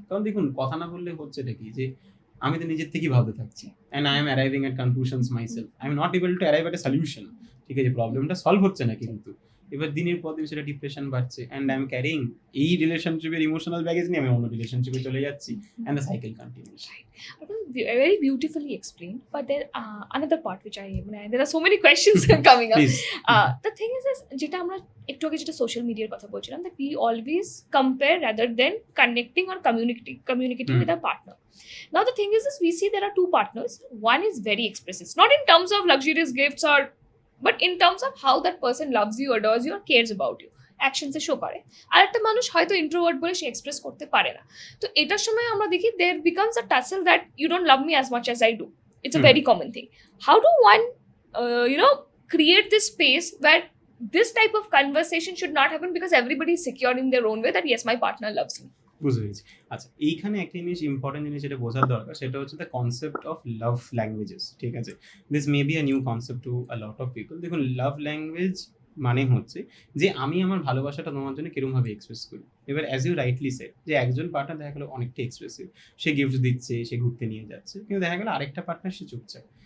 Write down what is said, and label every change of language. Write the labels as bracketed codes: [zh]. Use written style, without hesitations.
[bn] কারণ দেখুন কথা না বললে হচ্ছেটা কি, যে আমি তো নিজের থেকেই ভাবতে থাকছি, [en] And I am arriving at conclusions myself, I am not able to arrive at a solution. [bn] ঠিক আছে, প্রবলেমটা সলভ হচ্ছে না, কিন্তু এবার দিনের পর দিন সেটা ডিপ্রেশন বাড়ছে, [en] and I am carrying [bn] এই রিলেশনশিপের ইমোশনাল ব্যাগেজ নিয়ে আমি অন্য রিলেশনশিপে চলে যাচ্ছি, [en] And the cycle continues. Very beautifully explained, but there another part which there are so many questions coming up. Please, The thing is [bn] যেটা আমরা একটু আগে যেটা সোশ্যাল মিডিয়ার কথা বলছিলাম, [en] that we always compare rather than connecting or communicating with our partner. Now the thing is we see there are two partners. One is very expressive, not in terms of luxurious gifts or, but in terms of how that person loves you, adores you, or cares about you. [bn] অ্যাকশনসে show করে। আর একটা মানুষ হয়তো introvert বলে সে express করতে পারে না। তো এটার সময় আমরা দেখি [en] There becomes a tussle that you don't love me as much as I do. It's a very common thing. How do one create this space where this type of conversation should not happen, because everybody is secure in their own way that yes, my partner loves me. [bn] বুঝতে পেরেছি। আচ্ছা, এইখানে একটা জিনিস important জিনিস যেটা বোঝার দরকার, সেটা হচ্ছে [en] The concept of love languages. [bn] ঠিক আছে, [en] This may be a new concept to a lot of people. [bn] দেখুন, লাভ ল্যাঙ্গুয়েজ মানে হচ্ছে যে আমি আমার ভালোবাসাটা তোমার জন্য কিরকমভাবে এক্সপ্রেস করি। এবার [en] as you rightly said, [bn] যে একজন পার্টনার দেখা গেলো অনেকটা এক্সপ্রেসিভ, সে গিফট দিচ্ছে, সে ঘুরতে নিয়ে যাচ্ছে, কিন্তু দেখা গেলো আরেকটা পার্টনার সে চুপচাপ।